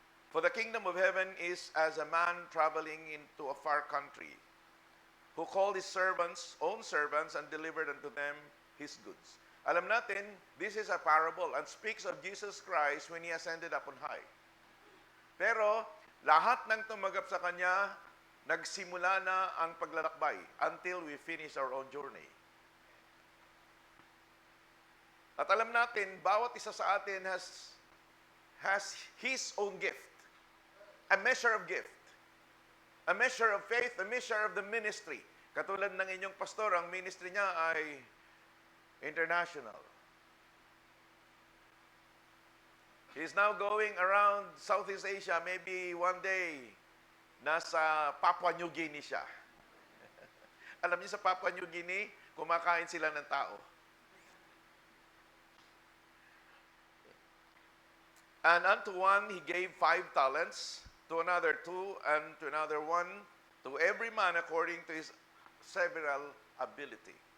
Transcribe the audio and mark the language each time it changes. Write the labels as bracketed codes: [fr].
[en] For the kingdom of heaven is as a man traveling into a far country, who called his own servants, and delivered unto them his goods. [tl] Alam natin, [en] this is a parable and speaks of Jesus Christ when He ascended up on high. [tl] Pero, lahat ng tumagap sa Kanya, nagsimula na ang paglalakbay [en] until we finish our own journey. [tl] At alam natin, bawat isa sa atin [en] has his own gift. A measure of gift. A measure of faith, a measure of the ministry. [tl] Katulad ng inyong pastor, ang ministry niya ay international. [en] He's now going around Southeast Asia. Maybe one day, nasa Papua New Guinea siya. [tl] Alam niyo sa Papua New Guinea, kumakain sila ng tao. [en] And unto one he gave 5 talents, to another 2, and to another 1, to every man according to his several ability.